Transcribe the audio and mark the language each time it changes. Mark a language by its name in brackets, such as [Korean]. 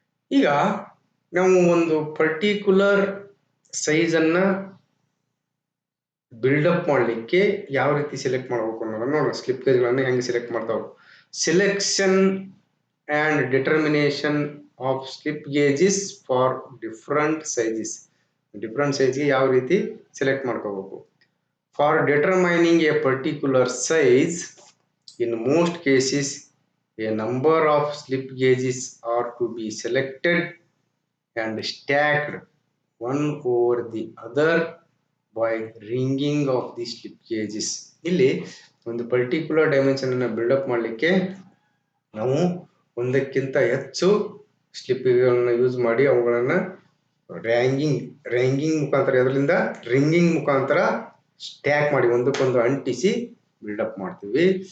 [Kannada] ಈಗ ನಾವು ಒಂದು ಪರ್ಟಿಕ್ಯುಲರ್ ಸೈಜ್ ಅನ್ನ ಬಿಲ್ಡಪ್ ಮಾಡಲಿಕ್ಕೆ ಯಾವ ರೀತಿ ಸೆಲೆಕ್ಟ್ ಮಾಡಬೇಕು ಅನ್ನೋದನ್ನ ನೋಡೋಣ. ಸ್ಲಿಪ್ ಗೇಜ್ಗಳನ್ನು ಹೆಂಗೆ ಸೆಲೆಕ್ಟ್ ಮಾಡ್ತಾವೆ. [English] Selection and determination of slip gauges for different sizes. [Kannada] Different ಸೈಜ್ಗೆ ಯಾವ ರೀತಿ ಸೆಲೆಕ್ಟ್ ಮಾಡ್ಕೋಬೇಕು. [English] For determining a particular size, in most cases, a number of slip gauges are to be selected and stacked one over the other by ringing of the slip gauges. [Kannada] ಇಲ್ಲಿ ಒಂದು particular dimension ಅನ್ನು build up ಮಾಡಲಿಕ್ಕೆ ನಾವು ಒಂದಕ್ಕಿಂತ ಹೆಚ್ಚು ಸ್ಲಿಪ್ಗಳನ್ನು use ಮಾಡಿ ಅವುಗಳನ್ನು ರ್ಯಾಂಗಿಂಗ್ ಮುಖಾಂತರ, ಅದರಿಂದ ರಿಂಗಿಂಗ್ ಮುಖಾಂತರ ಸ್ಟ್ಯಾಕ್ ಮಾಡಿ ಒಂದಕ್ಕೊಂದು ಅಂಟಿಸಿ ಬಿಲ್ಡಪ್ ಮಾಡ್ತೀವಿ.